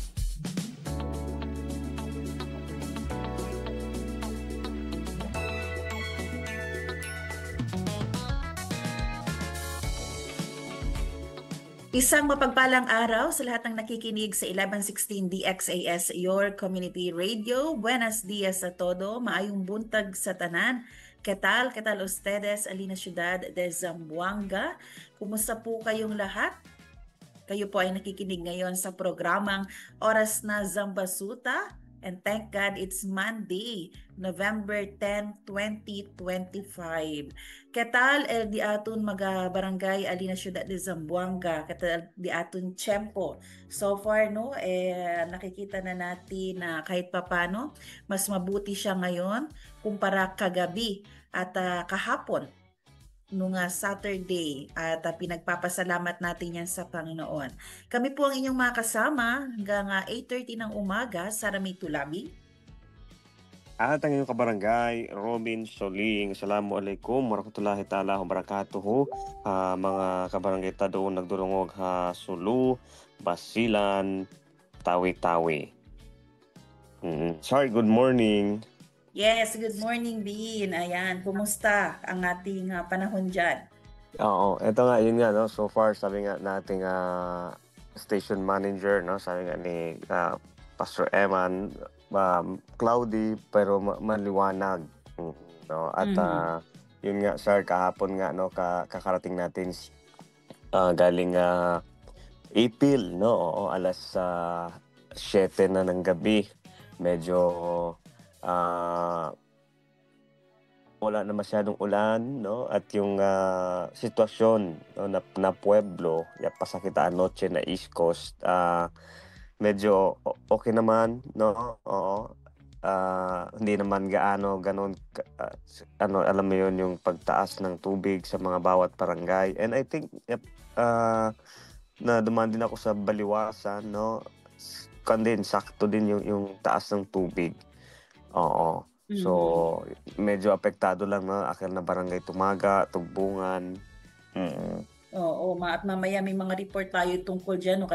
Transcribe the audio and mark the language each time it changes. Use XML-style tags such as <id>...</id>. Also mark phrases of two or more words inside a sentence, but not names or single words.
<tl>Isang mapagpalang araw sa lahat ng nakikinig sa 1116 DXAS,</tl> <en>your community radio.</en> <cbk>Buenos dias a todo.</cbk> <ceb>Maayong buntag sa tanan.</ceb> <cbk>¿Qué tal ustedes, Alina Ciudad de Zamboanga?</cbk> <tl>Kumusta po kayong lahat? Kayo po ay nakikinig ngayon sa programang Oras na Zambasuta</tl> <en>And thank God it's Monday, November 10, 2025.</en> <cbk>Ketal el di atun mga barangay alina syudad de Zamboanga, ketal di atun tiyempo.</cbk> <en>So far no,</en> <tl>nakikita na natin na kahit papano, mas mabuti siya ngayon kumpara kagabi at kahapon nung Saturday at pinagpapasalamat natin yan sa Panginoon. Kami po ang inyong mga kasama hanggang 8:30 ng umaga sa Ramay Tulabi. At ang inyong kabarangay, Robin Soling.</tl> <ar>Assalamualaikum warahmatullahi ta'ala wabarakatuh.</ar> <tsg>Mga kabarangay ta doon nagdurungog ha Sulu, Basilan, Tawi-Tawi.</tsg> <en>Sorry, good morning. Yes, good morning Dean.</en> <tl>Ayan, kumusta ang ating panahon dyan? Oo, eto nga, yun nga, no?</tl> <en>So far,</en> <tl>sabi nga nating station manager, no? Sabi nga ni Pastor Eman, cloudy pero maliwanag. No? At yun nga, sir, kahapon nga, no? Kakarating natin galing April, no? Oo, alas 7 na ng gabi. Medyo wala na masyadong ulan, no? At yung sitwasyon, no, na pueblo, pasakitaan noche na East Coast, medyo okay naman, no? Oo. Hindi naman ganon alam mo yun, yung pagtaas ng tubig sa mga bawat barangay.</tl> <en>And I think</en> <tl>na dumaan din ako sa Baliwasan, no? Kandin sakto din yung taas ng tubig. Oo. So, medyo apektado lang na akin na barangay Tumaga, Tugbungan. Oo, at mamaya may mga report tayo tungkol dyan, no?</tl>